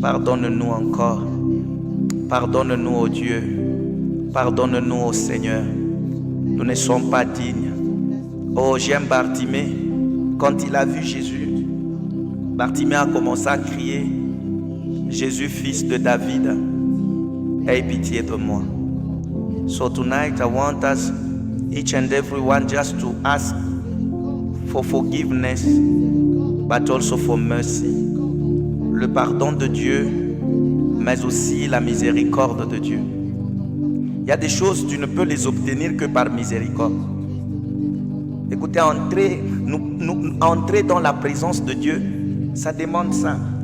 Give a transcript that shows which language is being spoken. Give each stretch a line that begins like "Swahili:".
French: Pardonne-nous encore. Pardonne-nous, ô Dieu. Pardonne-nous, ô Seigneur. Nous ne sommes pas dignes. Oh, j'aime Bartimée. Quand il a vu Jésus, Bartimée a commencé à crier, Jésus, fils de David, aie pitié de moi.
English: So tonight I want us, each and everyone, just to ask for forgiveness, but also for mercy.
French: Le pardon de Dieu, mais aussi la miséricorde de Dieu. Il y a des choses, tu ne peux les obtenir que par miséricorde. Écoutez, entrer dans la présence de Dieu, ça demande ça.